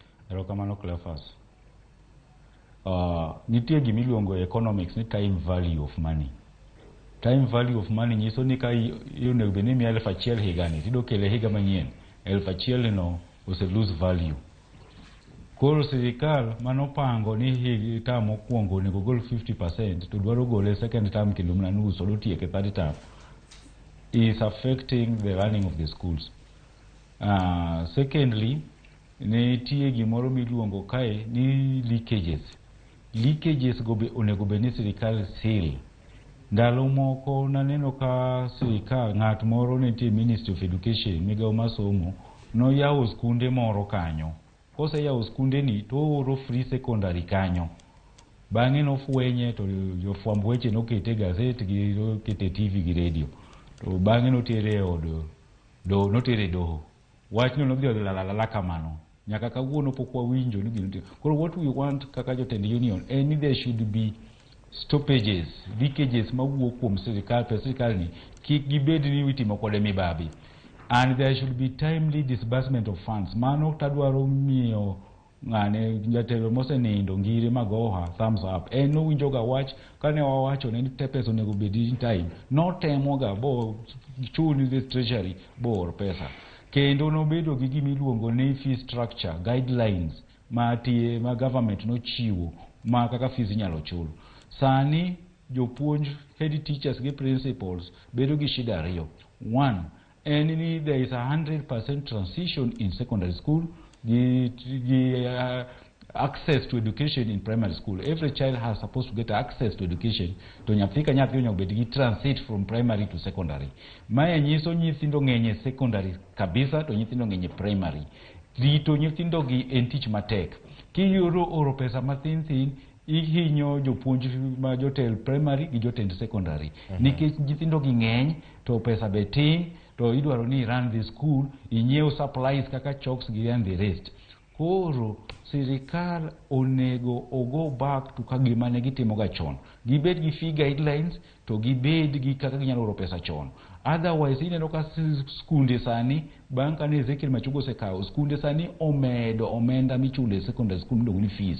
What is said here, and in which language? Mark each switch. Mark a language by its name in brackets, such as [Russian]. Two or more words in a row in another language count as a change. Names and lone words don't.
[Luo (Kenya and Tanzania)] Erokamano Cleophas. Nitie gimiluongo economics ni [English] time value of money. Time value of money [Luo (Kenya and Tanzania)] nyiso ni ka onego bed ni miya 1,000 higani tido kele higa manyien 1,000 no ose [English] lose value. [Luo (Kenya and Tanzania)] Koro sirkal manopango ni higa term mokwongo onego gol 50% to dwaro gole [English] second term [Luo (Kenya and Tanzania)] kendo mana nus odo tieke [English] third term is affecting the running of the schools. [Luo (Kenya and Tanzania)] Secondly, nitie gimoro miluongo kae ni leakages go be onego bed ni sirkal seal. Ndalo moko naneno ka sirkal ng'at moro nitie Ministry of Education migao masomo no yawo skunde moro kanyo. Kose yawo skunde ni to oro [English] free secondary [Luo (Kenya and Tanzania)] kanyo. Bang'e nofwenye to jofwamb weche nokete gazet gi nokete TV gi radio. To bang'e notere notere doho. Wachno nodhi odhilalala kamano. Nyaka kawuono pok wawinjo ni gino. Koro [English] what we want [Luo (Kenya and Tanzania)] kaka jotend union [English] and there should be stoppages, leakages [Luo (Kenya and Tanzania)] mawuok kuom sirkal, pesa sirkal ni kik gibed ni itimo kode mibabi. [English] And there should be timely disbursement of funds. [Luo (Kenya and Tanzania)] Mano tadwaro miyo ng'ane jatelo mosenindo ngire magoha [English] thumbs up. [Luo (Kenya and Tanzania)] En nowinjo ga wach kane wawacho ne pesa onego bed [English] in time. [Luo (Kenya and Tanzania)] No temo ga bo chuni [English] the treasury [Luo (Kenya and Tanzania)] bor pesa. Kendo nobedo gi gimiluongo ni [English] fee structure guidelines [Luo (Kenya and Tanzania)] ma government nochiwo ma kaka fees inyalo chul. Sani jopuonj [English] head teachers [Luo (Kenya and Tanzania)] gi principals bedo gi shida ariyo. [English] One, there is a 100% transition in secondary school, access to education in primary school. Every child has supposed to get access to education. [Luo (Kenya and Tanzania)] To nyafika nyathino bedigi [English] transit from primary to secondary. [Luo (Kenya and Tanzania)] Maya nyiso nyithindo ng'enye secondary kabisa to nyithindo ng'enye primary. Rito nyithindo gi en tich matek. Kiyoro oro pesa mathin ihinyo jopuonj ma jotel primary gi jotend secondary. Nikech nyithindo gi ng'eny to pesa betin to idwaro ni [English] run the school, [Luo (Kenya and Tanzania)] inyiew supplies kaka chalks gi [English] and the rest. [Luo (Kenya and Tanzania)] Koro sirkal onego [English] go back [Luo (Kenya and Tanzania)] to kagima ne gitimo ga chon. Gibed gi [English] fee guidelines [Luo (Kenya and Tanzania)] to gibed gi kaka ginyalo oro pesa chon. Otherwise ineno ka skunde sani bang' kane Ezekiel Machogo sekawo skunde sani omedo omenda michule [English] secondary school [Luo (Kenya and Tanzania)] miluongo ni fees.